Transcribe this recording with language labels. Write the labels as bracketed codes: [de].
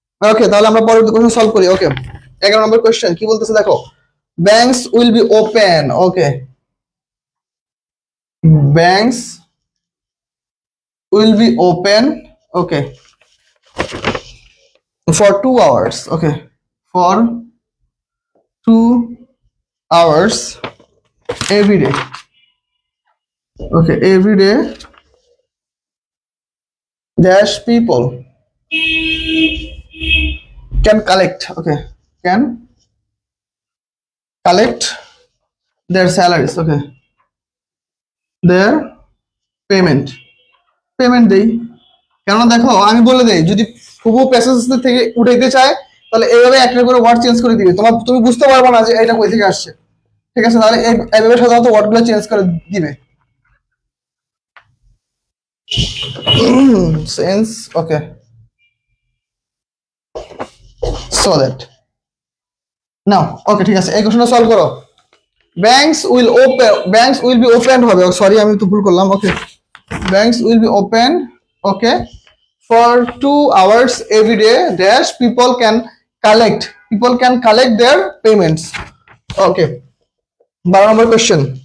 [bn] ওকে, তাহলে আমরা পরবর্তী কোশ্চেন সলভ করি। ওকে, 11 নম্বর কোশ্চেন কি বলতেছে দেখো, [en] Banks will be open. Okay, banks will be open, okay, for 2 hours। Okay, for 2 hours every day। Okay, every day dash people can collect, okay, can collect their salaries, okay, their [bn] payment payment দেই। কেননা দেখো আমি বলে দেই, যদি হুবহু passage থেকে উঠাইতে চায় তাহলে এইভাবে একটা করে ওয়ার্ড চেঞ্জ করে দিবে, তুমি বুঝতে পারবে না যে এটা কই থেকে আসছে। ঠিক আছে, তাহলে এইভাবে সাধারণত ওয়ার্ডগুলো চেঞ্জ করে দিবে। [en] Sense, okay, so that now. [bn] ওকে ঠিক আছে, এই কোশ্চেনটা সলভ করো। [en] banks will be open [bn] হবে, সরি আমি তো ভুল করলাম। [en] Okay, banks will be open, okay, for 2 hours every day dash people can collect their payments. Okay, 12 number question.